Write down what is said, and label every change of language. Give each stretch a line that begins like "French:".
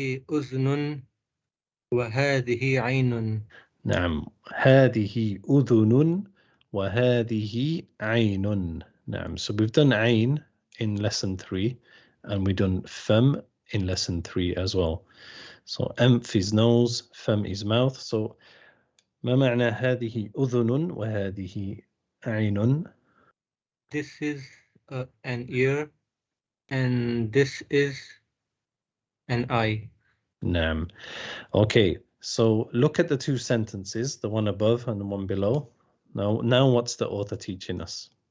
Arabic: أذن وهذه عين. نعم. هذه أذن وهذه عين. نعم.
English: So we've done عين in lesson 3 and we've done fam in lesson 3 as well. So أنف is nose, فم is mouth.
Arabic: So ما معنى هذه أذن وهذه عين؟
English: This is an ear, and this is an eye.
Arabic: نعم.
English: Okay, so look at the two sentences, the one above and the one below. Now what's the author teaching us?